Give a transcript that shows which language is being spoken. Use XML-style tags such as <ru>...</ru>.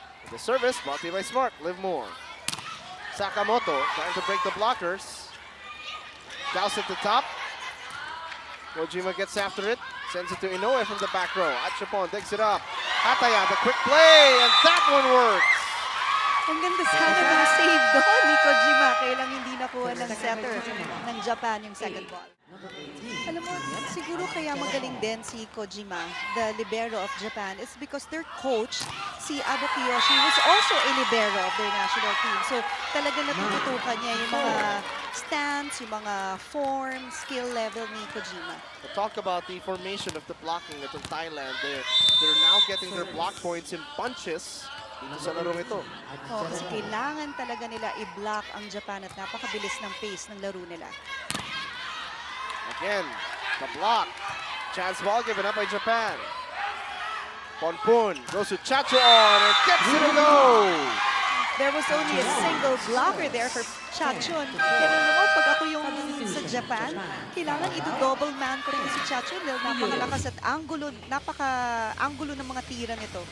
<en>The service brought to you by Smart. Live more. Sakamoto trying to break the blockers. Douse at the top. Kojima gets after it. Sends it to Inoue from the back row. Achapon digs it up. Hataya, the quick play, and that one works.</en> <tl>Ang ganda sana ng save doon ni Kojima. Kaya lang hindi nakuha ng setter ng Japan yung second ball.</tl> <en>Alam mo, siguro kaya magaling din si Kojima, the libero of Japan, is because their coach, si Abu Kiyoshi, was also a libero of their national team.</en> <tl>So talaga natututukan niya yung mga stance, yung mga form, skill level ni Kojima.</tl> <en>We'll talk about the formation of the blocking at Thailand. They're now getting their block points in bunches dito sa larong ito.</en> <tl>Oh, kasi kailangan talaga nila i-block ang Japan at napakabilis ng pace ng laro nila.</tl> <en>Again, the block. Chance ball given up by Japan. Ponpun goes to Chachuan and gets it to go. There was only a single blocker there for Chachun.</en> <tl>Pero naman, pag ako yung sa Japan, kailangan ito-double man ko rin si Chachun dahil napakalakas at napaka-angulo ng mga tira nito.</tl>